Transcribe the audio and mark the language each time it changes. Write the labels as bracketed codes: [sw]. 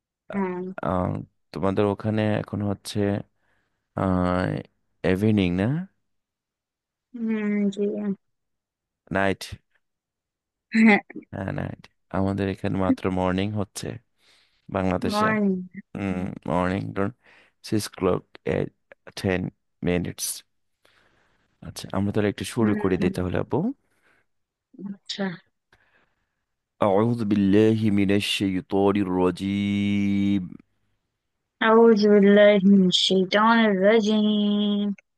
[bn] হ্যাঁ। তোমাদের ওখানে এখন হচ্ছে আহ ইভিনিং না? জি। [en] Night? [bn] হ্যাঁ। হ্যাঁ, নাইট। আমাদের এখানে মাত্র মর্নিং হচ্ছে বাংলাদেশে। [en] Morning. Morning 6 o'clock, 10 minutes। [bn] আচ্ছা, আমরা তাহলে একটু শুরু করে দিই তাহলে আপু। আচ্ছা। [ar] أعوذ بالله من الشيطان الرجيم. أعوذ بالله من الشيطان الرجيم.